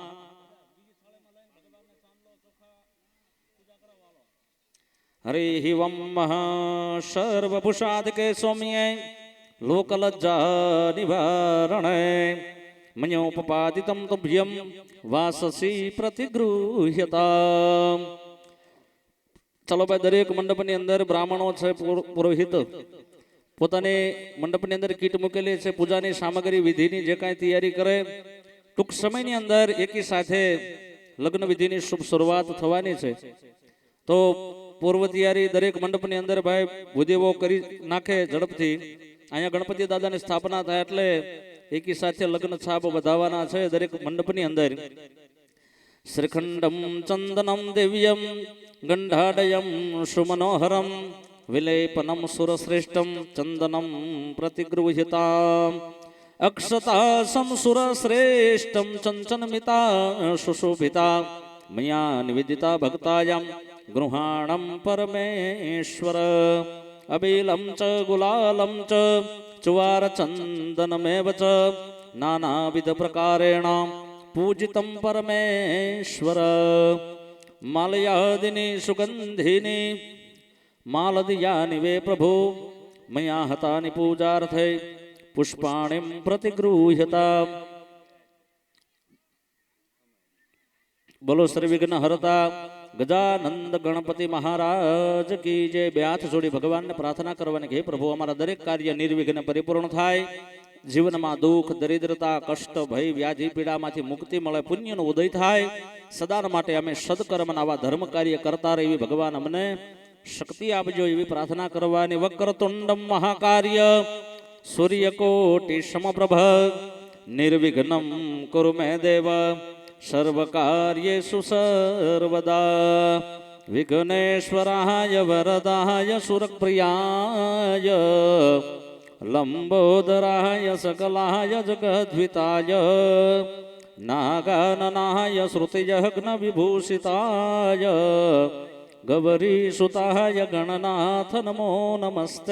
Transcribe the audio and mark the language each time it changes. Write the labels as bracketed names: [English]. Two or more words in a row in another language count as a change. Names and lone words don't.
[Sanskrit] हरि वं महा सर्वभूषादिके सौम्ये लोकलज्जा निवारणे मन्योपपादितं तुभ्यं वाससी प्रतिगृह्यता। [Gujarati] ચલો ભાઈ દરેક મંડપની અંદર બ્રાહ્મણો છે પુરોહિત પોતાને મંડપની અંદર કીટ મૂકેલી છે પૂજાની સામગ્રી વિધિની જે કાંઈ તૈયારી કરે ટૂંક સમયની અંદર એકી સાથે લગ્ન વિધિની શુભ શરૂઆત થવાની છે તો પૂર્વ તૈયારી દરેક મંડપની અંદર ભાઈ ભૂદેવો કરી નાખે ઝડપથી। અહીંયા ગણપતિ દાદાની સ્થાપના થાય એટલે એકી સાથે લગ્ન છાપ વધાવવાના છે દરેક મંડપની અંદર। [Sanskrit] શ્રીખંડમ ચંદનમ દિવ્યમ ગંધાડયમ સુમનોહરમ विलेपनम सुरश्रेष्ठम चंदनम प्रतिगृह्यता अक्षता सुरश्रेष्ठम चंचनमिता सुशोभिता मया निवेदिता भक्तायां गृहाणं परमेश्वर अबिलं च गुलालं च चुवार चंदनमेव च नानाविध प्रकारेण पूजितं परमेश्वर मालयादिनी सुगंधिनी मालदियानि वे प्रभो मया हतानि पूजार्थे पुष्पाणिं प्रतिगृह्यता। [Hindi] बोलो श्री विघ्न हरता गजानंद गणपति महाराज की जय। [Gujarati] બે હાથ જોડી ભગવાનને પ્રાર્થના કરવાની કે હે પ્રભુ અમારા દરેક કાર્ય નિર્વિઘ્ન પરિપૂર્ણ થાય, જીવનમાં દુઃખ દરિદ્રતા કષ્ટ ભય વ્યાધિ પીડામાંથી મુક્તિ મળે, પુણ્યનો ઉદય થાય, સદાન માટે અમે સદકર્મના આવા ધર્મ કાર્ય કરતા રહે એવી ભગવાન અમને શક્તિ આપજો એવી પ્રાર્થના કરવાની। [Sanskrit] वक्रतुंडम महाकार्य सूर्यकोटि समप्रभ निर्विघ्नं कुरु मे देव सर्वकार्येषु सर्वदा। विघ्नेश्वराय वरदाय सुरप्रियाय लंबोदराय सकलाय जगद्विताय नागाननाय श्रुतिजघ्न विभूषिताय गौरी सुताय गणनाथ नमो नमस्ते।